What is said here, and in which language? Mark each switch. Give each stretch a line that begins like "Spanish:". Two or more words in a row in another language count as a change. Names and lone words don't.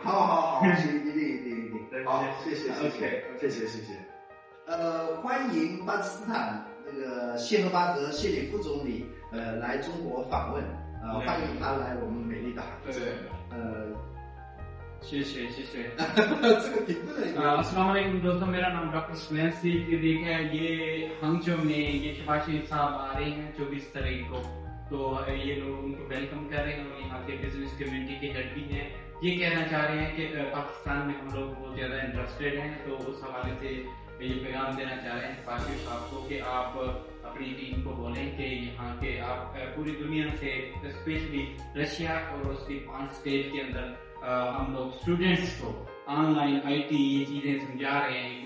Chinese: 好，一定。好，谢谢。欢迎巴基斯坦这个谢赫巴德谢里夫总理来中国访问，欢迎他来我们美丽的杭州。谢谢这个评论
Urdu: السلام علیکم دوستوں، میرا نام ڈاکٹر سنین صدیقی ہے. یہ ہانگژو میں یہ شباشی صاحب آ رہے ہیں 24 تاریخ کو، تو یہ لوگ ان کو ویلکم کر رہے ہیں اور یہاں کے
English: business community
Urdu: کے ہیڈ بھی ہیں. یہ کہنا چاہ رہے ہیں کہ پاکستان میں ہم لوگ بہت زیادہ انٹرسٹڈ ہیں، تو اس حوالے سے یہ پیغام دینا چاہ رہے ہیں پاشی صاحب کو کہ آپ اپنی ٹیم کو بولیں کہ یہاں کے آپ پوری دنیا سے اسپیشلی رشیا اور اس کی 5 اسٹیٹ کے اندر ہم لوگ اسٹوڈنٹس کو
English: online IT
Urdu: یہ چیزیں سمجھا رہے ہیں.